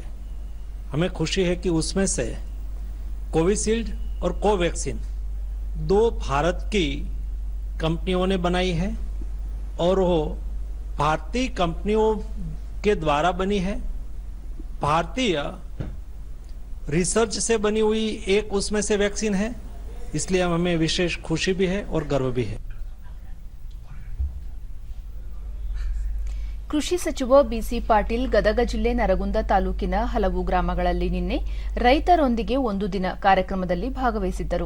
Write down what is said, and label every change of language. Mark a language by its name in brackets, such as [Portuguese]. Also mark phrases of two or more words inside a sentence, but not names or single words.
[Hindi] हमें खुशी है कि उसमें से कोविशील्ड और कोवैक्सीन 2 भारत की कंपनियों ने बनाई है और वो भारतीय कंपनियों के द्वारा बनी है. भारतीय रिसर्च से बनी हुई एक उसमें से वैक्सीन है, इसलिए हमें विशेष खुशी भी है और गर्व भी है. [Kannada] ಕೃಷಿ ಸಚಿವ ಬಿಸಿ ಪಾಟೀಲ್ ಗದಗ ಜಿಲ್ಲೆ ನರಗುಂದ ತಾಲೂಕಿನ ಹಲವು ಗ್ರಾಮಗಳಲ್ಲಿ ನಿನ್ನೆ ರೈತರೊಂದಿಗೆ ಒಂದು ದಿನ ಕಾರ್ಯಕ್ರಮದಲ್ಲಿ ಭಾಗವಹಿಸಿದ್ದರು.